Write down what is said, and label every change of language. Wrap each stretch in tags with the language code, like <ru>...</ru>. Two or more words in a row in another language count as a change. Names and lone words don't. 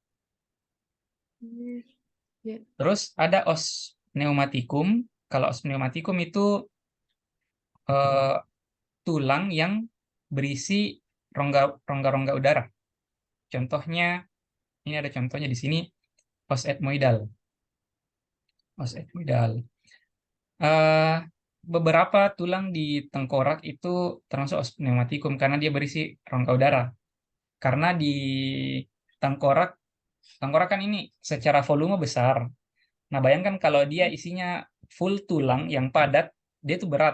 <id>Ya. Terus ada</id> <la>os pneumatikum.</la> <id>Kalau</id> <la>os pneumatikum</la> <id>itu eh, tulang yang berisi rongga-rongga udara. Contohnya, ini ada contohnya di sini,</id> <la>os etmoidal. Os etmoidal.</la> <id>Eh, Beberapa tulang di tengkorak itu termasuk</id> <la>os pneumatikum</la> <id>karena dia berisi rongga udara. Karena di tengkorak, tengkorak kan ini secara volume besar. Nah, bayangkan kalau dia isinya full tulang yang padat, dia itu berat.</id>